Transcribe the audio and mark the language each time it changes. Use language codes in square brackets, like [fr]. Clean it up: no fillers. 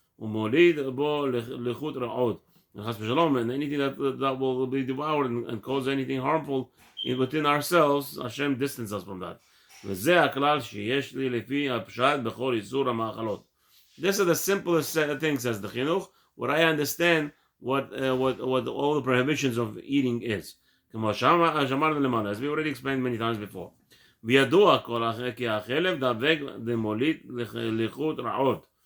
[he] ומוליד בו לחות רעות. [en] And anything that will be devoured and cause anything harmful within ourselves, Hashem distance us from that. [he] וזה הכלל שיש לי לפי הפשט בכל איסור המאכלות. [en] This is the simplest thing, says the Chinuch, what I understand what all the prohibitions of eating is. [he] כמו שאמרנו למעלה, [en] as we already explained many times before. [he] וידוע כי החלב דבק דמוליד לחות רעות.